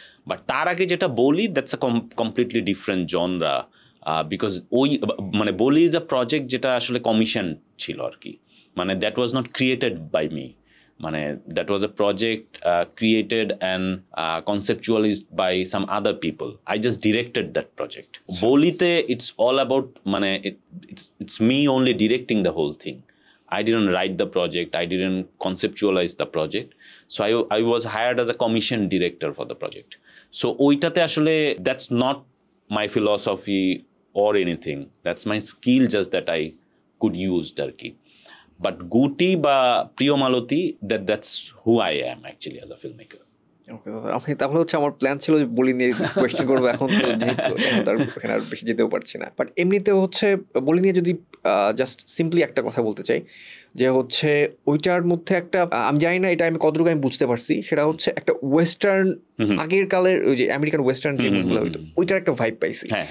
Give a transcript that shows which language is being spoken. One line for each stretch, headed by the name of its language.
Bangla: But তার আগে যেটা বলি,
English: that's a completely different genre,
Bangla: because ওই মানে বলি
English: is a project
Bangla: যেটা আসলে কমিশন ছিল আর কি।
English: মানে that was not created by me, মানে that was a project created and conceptualized by some other people. I just directed that project. বলিতে it's all about মানে it's me only directing the whole thing. I didn't write the project, I didn't conceptualize the project, so I was hired as a commission director for the project. So
Bangla: ওইটাতে আসলে
English: that's not my philosophy or anything, that's my skill just that I could use
Bangla: আর কি।
English: But Guti বা Priyo Malati, that's who I am actually as a filmmaker.
Bangla: আপনি তাহলে হচ্ছে আমার প্ল্যান ছিল বলি নিয়ে কোয়েশ্চেন করবো, এখন তো যেহেতু তার এখানে আর বেশি যেতেও পারছি না। বাট এমনিতেও হচ্ছে বলি নিয়ে যদি জাস্ট সিম্পলি একটা কথা বলতে চাই, যে হচ্ছে ওইটার মধ্যে একটা আমি জানি না এটা আমি কতটুকু আমি বুঝতে পারছি, সেটা হচ্ছে একটা ওয়েস্টার্ন আগের কালের ওই যে আমেরিকান ওয়েস্টার্ন যে মুভিগুলো হইতো ওইটার একটা ভাইব পাইছি।